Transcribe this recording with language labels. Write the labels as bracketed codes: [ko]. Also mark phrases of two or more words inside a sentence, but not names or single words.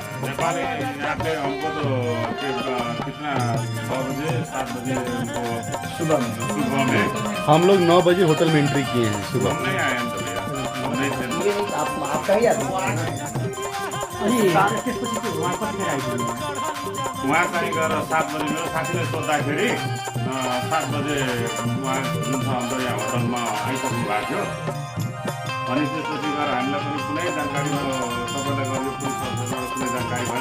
[hi] नेपाल यहाँ पे हमको तो कितना 6 बजे 7 बजे हमको सुबह में हम लोग 9 बजे होटल में एंट्री किए हैं सुबह। नहीं आए हम तो भैया, हम नहीं थे। आपका ही आदमी [ne] उहाँ चाहिँ गएर 7 बजे मेरो साथीले सोद्धाखेरि 7 बजे उहाँ जुन छ हाम्रो यहाँ होटलमा आइसक्नु भएको थियो। अनि त्यसपछि गएर हामीलाई पनि कुनै जानकारी तपाईँलाई गर्नु कुनै जानकारी भएन।